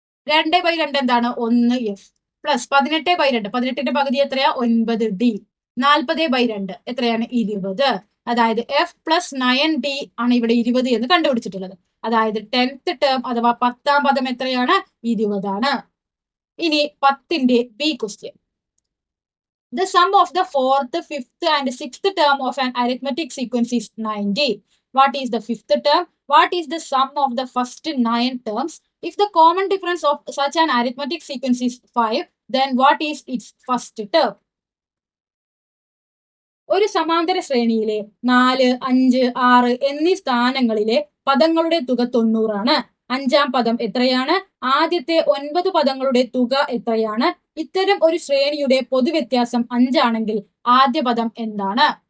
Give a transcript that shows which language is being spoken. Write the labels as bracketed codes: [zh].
[ml] 2/2 എന്താണ്? 1f plus 18/2. 18ന്റെ പകുതി എത്രയാ? 9d. 40/2 എത്രയാണ്? 20. അതായത് എഫ് പ്ലസ് 9d ആണ് ഇവിടെ 20 എന്ന് കണ്ടുപിടിച്ചിട്ടുള്ളത്. അതായത് 10th ടേം അഥവാ 10ാം പദം എത്രയാണ്? 20 ആണ്. ഇനി 10ന്റെ B question. [en] The sum of the 4th, 5th and 6th term of an arithmetic sequence is 90. What is the 5th term? What is the sum of the first 9 terms? If the common difference of such an arithmetic sequence is 5, then what is its first term? [ml] ഒരു സമാന്തര ശ്രേണിയിലെ 4, 5, 6 എന്നീ സ്ഥാനങ്ങളിലെ പദങ്ങളുടെ തുക 90 ആണ്. 5ാം പദം എത്രയാണ്? ആദ്യത്തെ 9 പദങ്ങളുടെ തുക എത്രയാണ്? ഇത്തരം ഒരു ശ്രേണിയുടെ പൊതുവ്യത്യാസം 5 ആണെങ്കിൽ ആദ്യ പദം എന്താണ്?